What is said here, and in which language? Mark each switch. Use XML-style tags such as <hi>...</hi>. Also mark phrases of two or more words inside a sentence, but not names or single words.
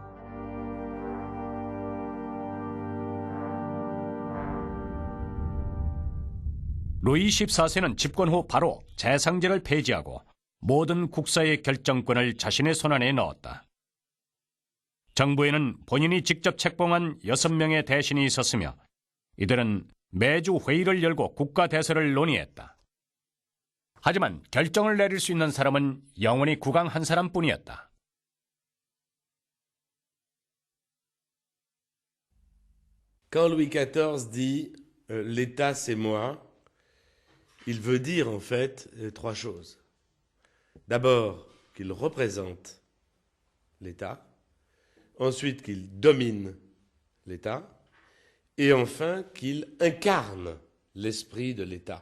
<ko>루이 14세는 집권 후 바로 재상제를 폐지하고 모든 국사의 결정권을 자신의 손안에 넣었다. 정부에는 본인이 직접 책봉한 6명의 대신이 있었으며 이들은 매주 회의를 열고 국가 대서를 논의했다. 하지만 결정을 내릴 수 있는 사람은 영원히 국왕 한 사람뿐이었다.</ko> <fr>Quand Louis XIV dit l'État c'est moi, il veut dire en fait trois choses. D'abord qu'il représente l'État, ensuite qu'il domine l'État, et enfin qu'il incarne l'esprit de l'État.</fr>